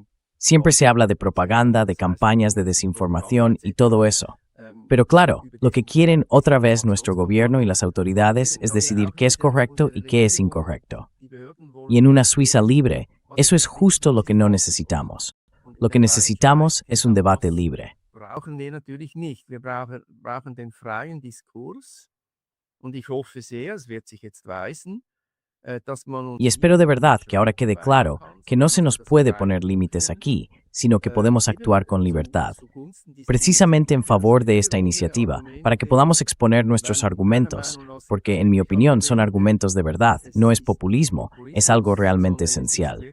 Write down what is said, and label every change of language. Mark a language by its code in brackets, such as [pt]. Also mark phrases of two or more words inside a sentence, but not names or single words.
[es] Siempre se habla de propaganda, de campañas de desinformación y todo eso. Pero claro, lo que quieren otra vez nuestro gobierno y las autoridades es decidir qué es correcto y qué es incorrecto. Y en una Suiza libre, eso es justo lo que no necesitamos. Lo que necesitamos es un debate libre. [de] Brauchen wir natürlich nicht. Wir brauchen den freien Diskurs. Und ich hoffe sehr, es wird sich jetzt weisen, dass man uns [es] Y espero de verdad que ahora quede claro que no se nos puede poner límites aquí, sino que podemos actuar con libertad, precisamente en favor de esta iniciativa, para que podamos exponer nuestros argumentos, porque en mi opinión son argumentos de verdad, no es populismo, es algo realmente esencial.